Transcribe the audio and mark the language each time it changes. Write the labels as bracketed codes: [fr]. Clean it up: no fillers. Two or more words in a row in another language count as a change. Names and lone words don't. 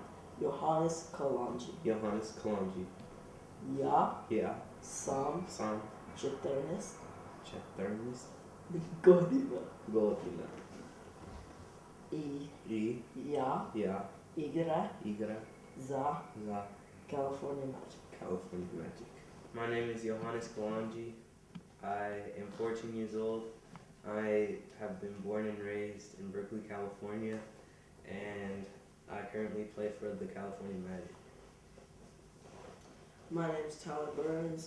[sr] Yohannes Kalonji. Yohannes Kalonji. Ja Ja, sam sam, 14 14 godina godina. i I ja ja igram igra za za California Magic. California Magic. [en] My name is Yohannes Kalonji. I am 14 years old. I have been born and raised in Berkeley, California, and I currently play for the California Magic. My name is Tyler Burns.